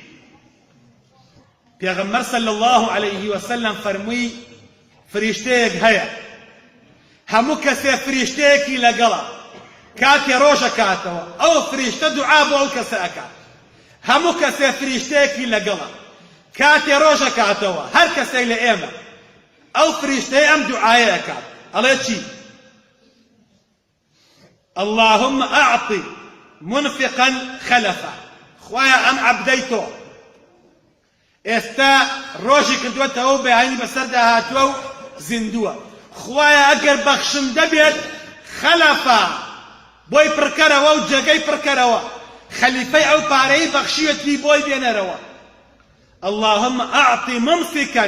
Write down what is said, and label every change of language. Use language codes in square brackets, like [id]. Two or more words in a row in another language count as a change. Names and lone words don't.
[ckb] پێغەمبەر [ar] صلی الله عليه وسلم [ckb] فەرمووی فریشتەیەک هەیە، هەموو کەسێ فریشتەیەکی لەگەڵە، کاتێ ڕۆژەکاتەوە ئەو فریشتە دوعا بۆ ئەو کەسە ئەکات. هەموو کەسێ فریشتەیەکی لەگەڵە، کاتێ ڕۆژەکاتەوە هەر کەسێک لە ئێمە ئەو فریشتەی ئەم دوعایە ئەکات، ئەڵێ چی؟ [ar] اللهم أعطي منفقا خلفا. [ckb] خوایە ئەم عەبدەی تۆ ئێستا ڕۆژی کردووەتەوە و بەیانی بەسەردا هاتووە و زیندووە، خوایە ئەگەر بەخشم دەبێت خەلەفە بۆی پڕکەرەوە و جێگەی پڕکەرەوە خەلیفەی ئەو پارەی بەخشیەتی بۆی بێنەرەوە [ar] اللهم ئەعطی ممسکا